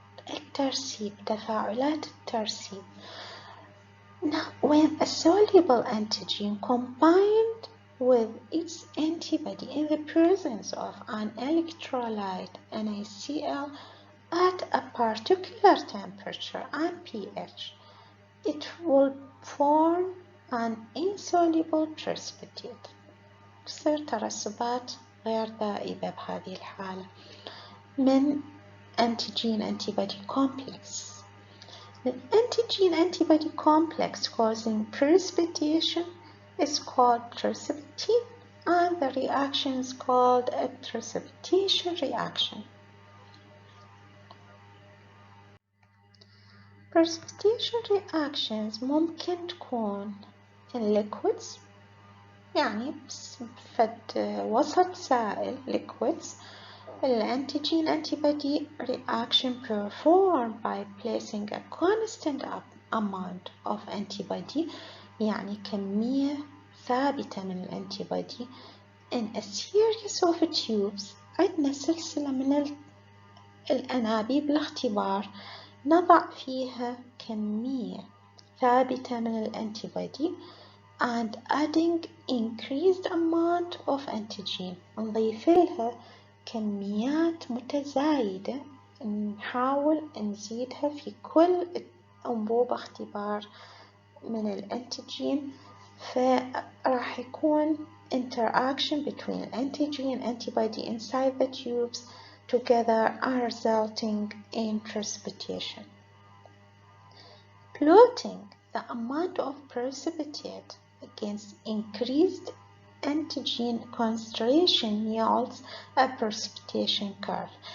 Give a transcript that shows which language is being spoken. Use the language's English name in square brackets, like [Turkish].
[Arabic] الترسيب، تفاعلات الترسيب. [English] Now when a soluble antigen combined with its antibody in the presence of an electrolyte NaCl at a particular temperature and pH, it will form an insoluble precipitate. [Arabic] تصير ترسبات غير ذائبة بهذه الحالة من [English] antigen antibody complex. The antigen antibody complex causing precipitation is called precipitate, and the reaction is called a precipitation reaction. precipitation reactions [Arabic] ممكن تكون [English] in liquids، [Arabic] يعني فد وسط سائل [English] liquids. الانتيجين antibody reaction performed by placing a constant amount of antibody، [Arabic] يعني كمية ثابتة من الانتيبادي [English] in a series of tubes. [Arabic] عندنا سلسلة من الأنابيب الاختبار نضع فيها كمية ثابتة من الانتيبادي [English] and adding increased amount of antigen. [Arabic] نضيف لها كميات متزايدة، نحاول نزيدها في كل أنبوبة اختبار من الانتيجين، فراح يكون [English] interaction between antigen and antibody inside the tubes together are resulting in precipitation. Plotting the amount of precipitate against increased antigen concentration yields a precipitation curve.